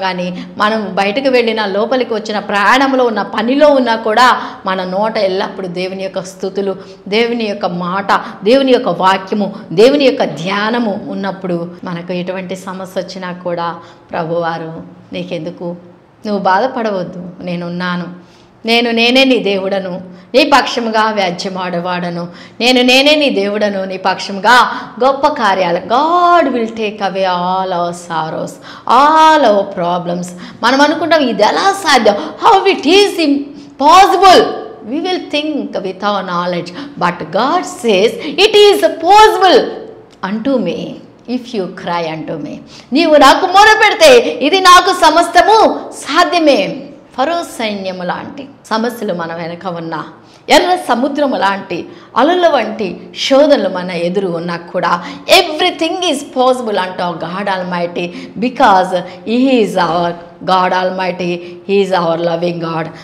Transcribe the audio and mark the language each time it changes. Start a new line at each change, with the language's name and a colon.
Telugu: కానీ మనం బయటకు వెళ్ళిన, లోపలికి వచ్చిన, ప్రయాణంలో ఉన్న, పనిలో ఉన్నా కూడా మన నోట ఎల్లప్పుడూ దేవుని యొక్క స్తుతులు, దేవుని యొక్క మాట, దేవుని యొక్క వాక్యము, దేవుని యొక్క ధ్యానము ఉన్నప్పుడు మనకు ఎటువంటి సమస్య వచ్చినా కూడా ప్రభువారు నీకెందుకు, నువ్వు బాధపడవద్దు, నేనున్నాను, నేనే నీ దేవుడను, నీ పక్షముగా వ్యాజ్యమాడవాడను, నేనే నీ దేవుడను, నీ పక్షముగా గొప్ప కార్యాలు.
English: God will take away all our sorrows, all our problems.
Telugu: మనం అనుకుంటాం ఇది ఎలా సాధ్యం,
English: How it is impossible. We will think with our knowledge, but God says it is possible unto me if you cry unto me.
Telugu: నీవు నాకు మొరపెడితే ఇది నాకు సమస్తము సాధ్యమే. ఫరో సైన్యము లాంటి సమస్యలు మన వెనక ఉన్న, ఎర్ర సముద్రము లాంటి అలల వంటి శోధనలు మన ఎదురు ఉన్నా కూడా
English: everything is possible
Telugu: అంటూ
English: God almighty, because he is our God almighty, he is our loving God.